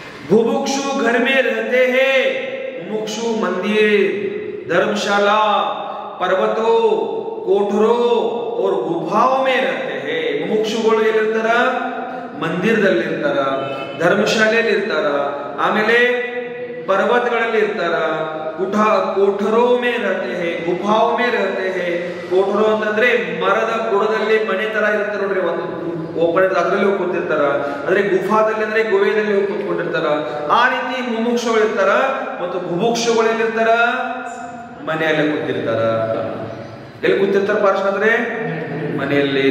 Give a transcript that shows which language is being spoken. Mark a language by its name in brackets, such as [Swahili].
[Hindi] ಬುಭುಕ್ಷು घर में रहते हैं, मुमुक्षु मंदिर, धर्मशाला, पर्वतों, कोठरों और गुफाओं में रहते हैं. [Kannada] ಮುಮುಕ್ಷುಗಳು ಎಲ್ಲಿರ್ತಾರ? ಮಂದಿರದಲ್ಲಿ ಇರ್ತಾರ, ಧರ್ಮಶಾಲೆಯಲ್ಲಿ ಇರ್ತಾರ, ಆಮೇಲೆ पर्वतಗಳಲ್ಲಿ ಇರ್ತಾರ, [Hindi] कोठरों में रहते हैं, गुफाओं में रहते हैं. [Kannada] कोठरो ಅಂತಂದ್ರೆ ಮರದ ಬುಡದಲ್ಲಿ ಮನೆ ತರ ಇರುತ್ತೆ ನೋಡ್ರಿ, ಒಂದು ಓಪನ್ ಅದರಲ್ಲಿ ಹೋಗಿ ಕೂತಿರ್ತಾರ. ಅಂದ್ರೆ ಗುಫಾದಲ್ಲಿ ಅಂದ್ರೆ ಗುಹೆಯಲ್ಲಿ ಹೋಗಿ ಕೂತ್ಕೊಂಡಿರ್ತಾರ. ಆ ರೀತಿ ಮುಮುಕ್ಷುಗಳು ಇರ್ತಾರ. ಮತ್ತು ಬುಭುಕ್ಷುಗಳು ಎಲ್ಲಿರ್ತಾರ? ಮನೆಯಲ್ಲೇ ಕೂತಿರ್ತಾರ. ಎಲ್ಲಿ ಕೂತಿರ್ತಾರ ಪಾರ್ಶ್ವ ಅಂದ್ರೆ ಮನೆಯಲ್ಲಿ.